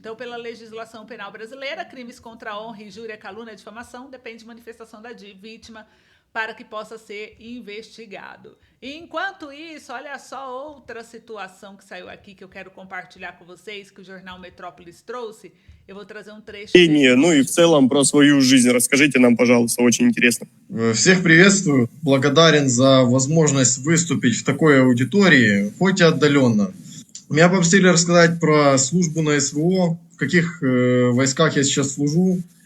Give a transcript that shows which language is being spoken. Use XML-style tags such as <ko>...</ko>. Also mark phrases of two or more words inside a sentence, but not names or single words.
<pt>Então, pela legislação penal brasileira, crimes contra a honra, injúria, calúnia, difamação, depende de manifestação da vítima para que possa ser investigado. E enquanto isso, olha só outra situação que saiu aqui que eu quero compartilhar com vocês, que o Jornal Metrópolis trouxe. Eu vou trazer um trecho.</pt> <ru>Ну и в целом про свою жизнь расскажите нам, пожалуйста, очень интересно. Всех приветствую, благодарен за возможность выступить в такой аудитории, хоть и отдаленно. Меня попросили рассказать про службу на СВО, в каких войсках я сейчас служу.</ru>